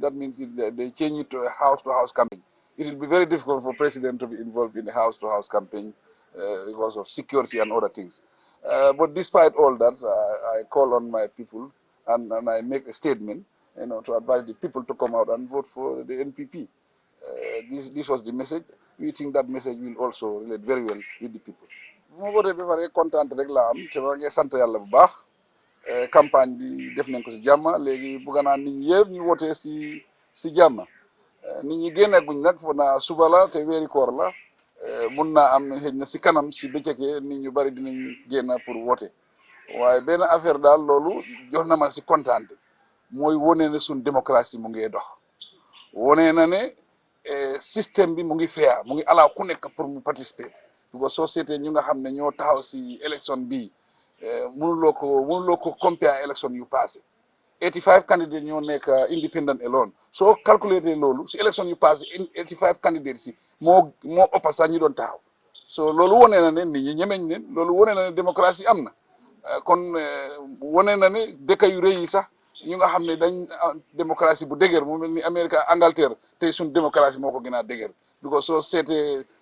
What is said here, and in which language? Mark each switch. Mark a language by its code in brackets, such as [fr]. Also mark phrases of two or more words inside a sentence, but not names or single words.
[en] That means they change it to a house-to-house campaign. It will be very difficult for president to be involved in a house-to-house campaign because of security and other things. But despite all that, I call on my people and I make a statement, you know, to advise the people to come out and vote for the NPP. This was the message. We think that message will also relate very well with the people. [wo] bu ma voté ba pare kontaan rek laa am te maa ngi sant yàlla bu baax campagne bi def nañ ko si jàmm léegi bëgg naa nit ñi yëpp ñu voté si jàmm nit ñi génneeguñ nag foog naa suba la te weeri koor la mun naa am xëy na si kanam si bëccëgee nit ñu bari dinañ génn [fr] pour voté [wo] waaye benn affaire daal loolu jox na ma si kontaan mooy wone ne suñ démocratie mu ngi dox wone na ne système bi mu ngi fair mu ngi allow ku nekk pour mu participer because soo seetee ñu nga xam ne ñoo taxaw si élection bii mënuloo ko compare élection yu passé 85 candidates ñoo nekk [en] independent alone [wo] soo calculé loolu si élection yu passé 85 candidates si moo ëpp sax ñu doon taxaw so loolu wone na ne nit ñi ñemeñ ne loolu wone na ne démocratie am na kon wone na ne dëkk yu rëy yi sax ñu nga xam ne dañ démocratie bu dëgër mu mel ni Amérique Angleterre tey suñ démocratie moo ko gën a dëgër because soo seetee